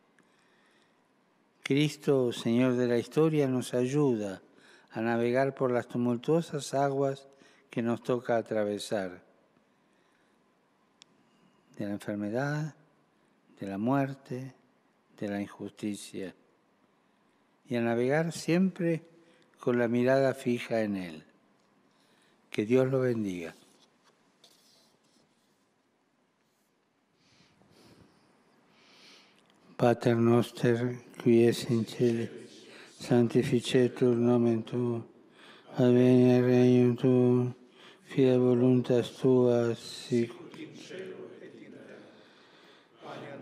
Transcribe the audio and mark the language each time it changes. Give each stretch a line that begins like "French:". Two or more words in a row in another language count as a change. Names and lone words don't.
Spanish: Cristo, Señor de la historia, nos ayuda a navegar por las tumultuosas aguas que nos toca atravesar, de la enfermedad, de la muerte, de la injusticia, y a navegar siempre con la mirada fija en Él. Que Dios lo bendiga.
Latin: Pater noster, qui es in cielo, sanctificetur nomen tuum, adveniat regnum tuum, fiat voluntas tua, sicut in cielo et in terra.